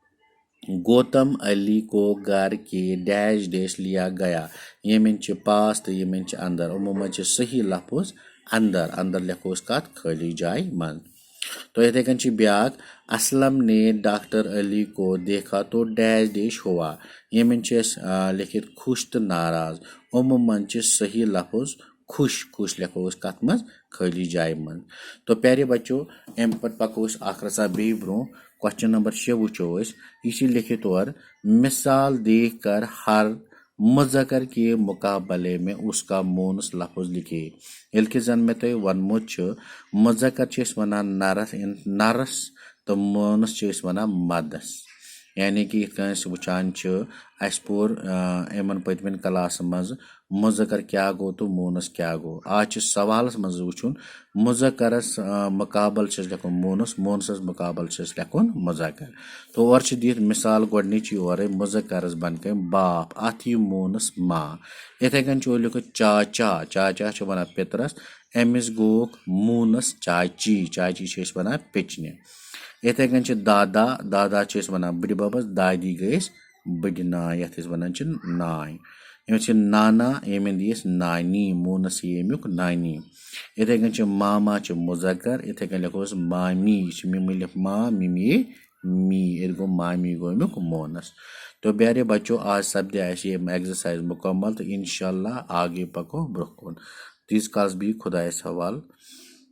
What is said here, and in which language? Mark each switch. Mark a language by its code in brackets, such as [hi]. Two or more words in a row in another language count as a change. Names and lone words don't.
[ur] گوتم علی کو گھر کے ڈیش ڈیش لیا گیا [ks] یمن چھِ پاس تہٕ یمن چھِ اندر یِمو منٛز چھِ صحیح لفظ اندر لیکھو أسۍ کتھ خٲلی جایہِ منٛز تو یِتھے کٔنۍ چھِ بیاکھ [ur] اسلم نے ڈاکٹر علی کو دیکھا تو ڈیش ڈیش ہوا [ks] یمن چھِ أسۍ لیکھِتھ خوش تہٕ ناراض یِمو منٛز چھِ صحیح لفظ خوش لیکھو أسۍ کتھ منٛز خٲلی جایہِ منٛز تو [ur] پیارے بچو [ks] امہِ پتہٕ پکو أسۍ اکھ رژھا بیٚیہِ برونٛہہ [en] question number [ks] 6 وٕچھو أسۍ یہ چھِ لیکھِتھ [ur] اور مثال دیکھ کر ہر مذکر کے مقابلے میں اس کا مونس لفظ لکھے [ks] ییٚلہِ کہِ زن مےٚ تۄہہِ ووٚنمُت چھُ مذکر چھِ أسۍ ونان نرس تہٕ مونس چھِ أسۍ ونان مدس یعنی کہ یِتھ کٔنۍ أسۍ وٕچھان چھِ اَسہِ پوٚر یِمن پٔتمٮ۪ن کلاسن منٛز مذکر کیٛاہ گوٚو تہٕ مونس کیٛاہ گوٚو آز چھِ سوالس منٛز وٕچھُن مذکرس مقابل چھُ اَسہِ لیکھُن مونسس مقابل چھُ اَسہِ لیکھُن مذکر تو اور چھِ دِتھ مثال گۄڈنِچ یورے مذکرس بن کٔنۍ باپ اتھ یی مونس ماں یِتھے کٔنۍ چھُ لیوکھُت چاچا چھِ ونان پِترس أمِس گوٚوُکھ مونس چاچی چھِ أسۍ ونان پیٚچنہِ یِتھے کٔنۍ چھِ دادا چھِ أسۍ ونان بٕڈِ ببس دادی گٔے أسۍ بٕڈِ نانۍ یتھ أسۍ ونان چھِ نانۍ أمِس چھِ نانا ییٚمِن دی أسۍ نانی مونس یی امیُک نانی یِتھے کٔنۍ چھِ ماما چھِ مذکر یِتھے کٔنۍ لیکھو أسۍ مامی یہِ چھِ مِمِلہِ ماں مِمی می یہ گو مامی گو امیک مونس. [ur] تو پیارے بچوں آج [ks] سپدے اسہِ یہ ایگزرسائز مکمل تو انشاءاللہ آگے پکو برونٛہہ کُن. تیٖتِس کالس بِہِو خۄدایس حوالہٕ.